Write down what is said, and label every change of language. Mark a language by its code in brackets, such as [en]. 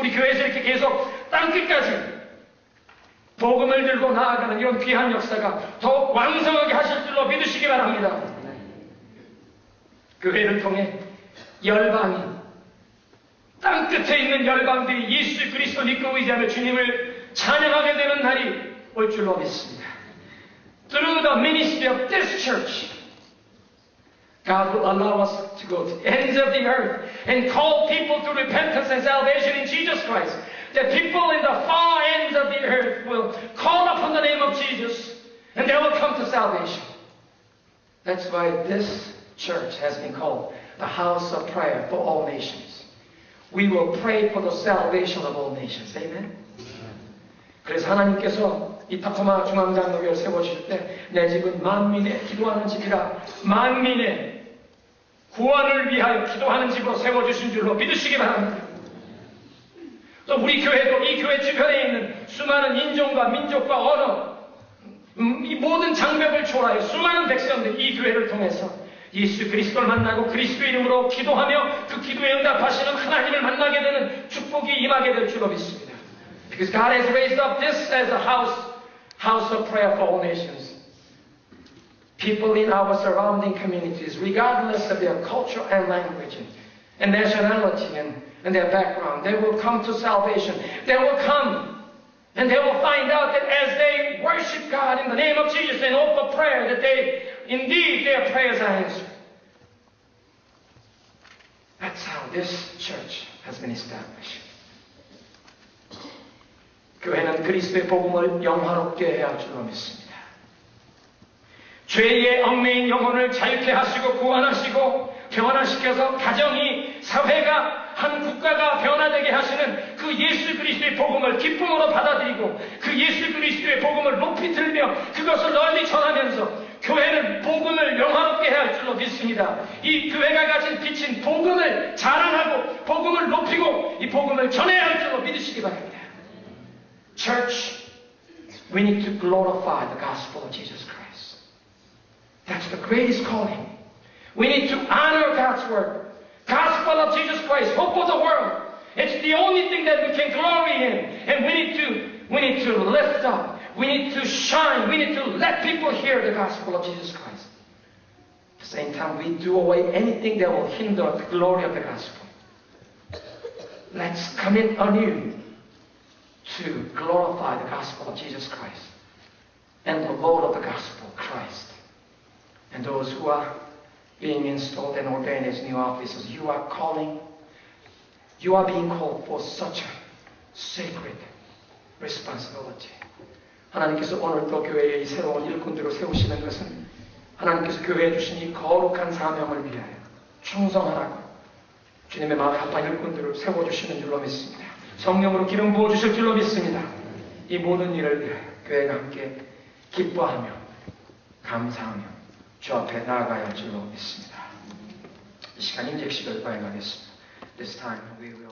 [ko] 우리 교회에서 이렇게 계속 땅끝까지 복음을 들고 나아가는 이런 귀한 역사가 더욱 왕성하게 하실 줄로 믿으시기 바랍니다. 교회를 통해 열방이, 땅끝에 있는 열방들이 예수 그리스도 믿고 의지하며 주님을 찬양하게 되는 날이 올 줄로 믿습니다. [en] Through the ministry of this church, God will allow us to go to the ends of the earth and call people to repentance and salvation in Jesus Christ. That people in the far ends of the earth will call upon the name of Jesus and they will come to salvation. That's why this church has been called the house of prayer for all nations. We will pray for the salvation of all nations. Amen? [ko] 그래서 하나님께서 이 타코마 중앙장로교회를 세워주실 때 내 집은 만민의 기도하는 집이라 만민의 구원을 위하여 기도하는 집으로 세워주신 줄로 믿으시기 바랍니다. 또 우리 교회도 이 교회 주변에 있는 수많은 인종과 민족과 언어, 이 모든 장벽을 초월하여 수많은 백성들이 이 교회를 통해서 예수 그리스도를 만나고 그리스도 이름으로 기도하며 그 기도에 응답하시는 하나님을 만나게 되는 축복이 임하게 될 줄로 믿습니다. [en] Because God has raised up this as a house of prayer for all nations. People in our surrounding communities, regardless of their culture and language and nationality and their background, they will come to salvation. They will come and they will find out that as they worship God in the name of Jesus and offer prayer, that indeed their prayers are answered. That's how this church has been established. [ko] 교회는 그리스도의 복음을 영화롭게 해야 할 줄로 믿습니다. 죄의 얽매인 영혼을 자유케 하시고 구원하시고 변화시켜서 가정이, 사회가, 한 국가가 변화되게 하시는 그 예수 그리스도의 복음을 기쁨으로 받아들이고 그 예수 그리스도의 복음을 높이 들며 그것을 널리 전하면서 교회는 복음을 영화롭게 해야 할 줄로 믿습니다. 이 교회가 가진 빛인 복음을 자랑하고 복음을 높이고 이 복음을 전해야 할 줄로 믿으시기 바랍니다. [en] Church, we need to glorify the gospel of Jesus Christ. That's the greatest calling. We need to honor God's word. Gospel of Jesus Christ, hope of the world. It's the only thing that we can glory in. And we need to lift up. We need to shine. We need to let people hear the gospel of Jesus Christ. At the same time, we do away anything that will hinder the glory of the gospel. Let's commit anew to glorify the gospel of Jesus Christ and the Lord of the gospel, Christ. And those who are being installed and ordained as new officers, you are being called for such a sacred responsibility. [ko] 하나님께서 오늘 또 교회의 새로운 일꾼들을 세우시는 것은 하나님께서 교회에 주신 이 거룩한 사명을 위하여 충성하라고 주님의 마음에 합한 일꾼들을 세워주시는 줄로 믿습니다. 성령으로 기름 부어주실 줄로 믿습니다. 이 모든 일을 위하여 교회가 함께 기뻐하며 감사하며 주 앞에 나아가야 할 줄로 믿습니다. 이 시간 임재식을 거행하겠습니다. [en] This time we will